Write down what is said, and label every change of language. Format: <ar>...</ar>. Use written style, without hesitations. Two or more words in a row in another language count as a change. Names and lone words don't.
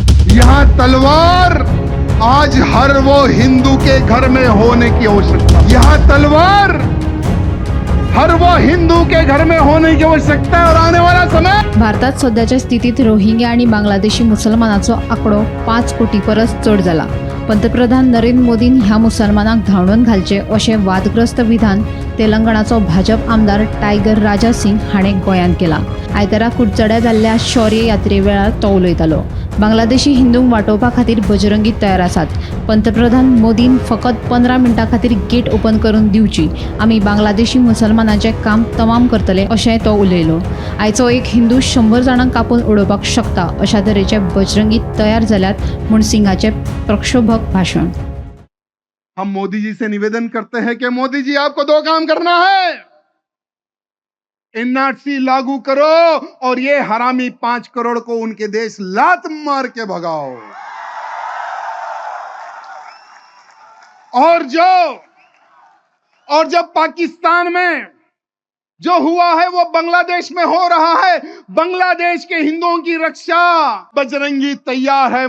<hi>यहाँ तलवार आज हर वो हिंदू के घर में होने की आवश्यकता। यहाँ तलवार हर वो हिंदू के घर में होने की आवश्यकता है और आने वाला समय।</hi> <kok>भारतात सध्याच्या स्थितीत रोहिंग्या आणि बांगलादेशी मुसलमानांचो आकडो 5 कोटी परस चढ जाला। पंतप्रधान नरेंद्र मोदीन ह्या मुसलमानांक धांवडून घालचे अशें वादग्रस्त विधान तेलंगणाचो भाजप आमदार टायगर राजा सिंग हाणें गोंयांत केला। आयतारा कुडचड्या जाल्ल्या शौर्य यात्रे वेळार तो उलयतालो। बांगलादेशी हिंदूंक वाटोवपा खातीर बजरंगी तयार आसात। पंतप्रधान मोदीन फकत 15 मिनटां खातीर गेट ओपन करून दिवची। आमी बांगलादेशी मुसलमानांचे काम तमाम करतले अशें तो उलयलो। आयचो एक हिंदू 100 जाणांक कापून उडोवपाक शकता अशा तरेचे बजरंगी तयार जाल्यात म्हूण सिंगाचे प्रक्षोभक भाषण।</kok> <hi>हम मोदी जी से निवेदन करते हैं कि मोदी जी आपको 2 काम करना है, एनआरसी लागू करो और ये हरामी 5 करोड़ को उनके देश लात मार के भगाओ। और जब पाकिस्तान में जो हुआ है वो बांग्लादेश में हो रहा है, बांग्लादेश के हिंदुओं की रक्षा बजरंगी तैयार है।</hi>